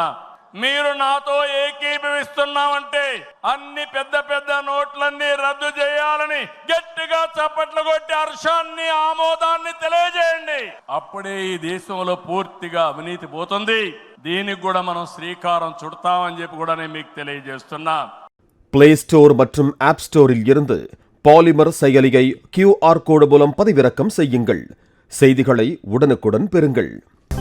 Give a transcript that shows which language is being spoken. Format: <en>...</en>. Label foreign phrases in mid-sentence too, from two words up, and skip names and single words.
<te>మీరు నాతో ఏకీభవిస్తున్నామంటే అన్ని పెద్ద నోట్లన్నీ రద్దు చేయాలని గట్టిగా చప్పట్లు కొట్టి హర్షాన్ని, ఆమోదాన్ని తెలియజేయండి. అప్పుడే ఈ దేశంలో పూర్తిగా అవినీతి పోతుంది. దీనికి కూడా మనం శ్రీకారం చుడతామని చెప్పి కూడా నేను మీకు తెలియజేస్తున్నా.</te> <ta>பிளே ஸ்டோர் மற்றும் ஆப் ஸ்டோரில் இருந்து பாலிமர் செயலியை</ta> <en>QR code</en> <ta>மூலம் பதிவிறக்கம் செய்யுங்கள். செய்திகளை உடனுக்குடன் பெறுங்கள்.</ta>